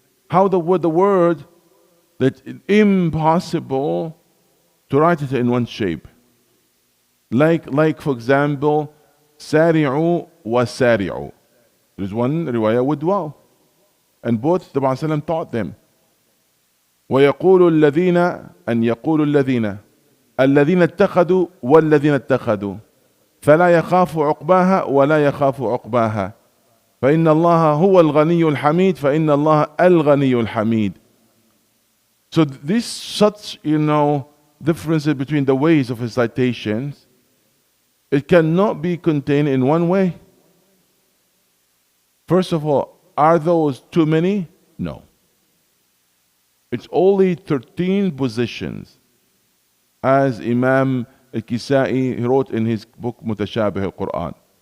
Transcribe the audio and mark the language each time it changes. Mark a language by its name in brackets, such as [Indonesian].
[English] How the word that it's impossible to write it in one shape. Like for example, Sari'u wa Sari'u. There's one riwayah with waw. And both the Prophet taught them. [Arabic] ويقول الذين أن يقول الذين الذين اتخذوا والذين اتخذوا فلا يخاف عقباها ولا يخاف عقباها فإن الله هو الغني الحميد فإن الله الغني الحميد. [English] So this such, differences between the ways of recitations, it cannot be contained in one way. First of all, are those too many? No. It's only 13 positions, as Imam Al-Kisai wrote in his book Mutashabih al-Quran.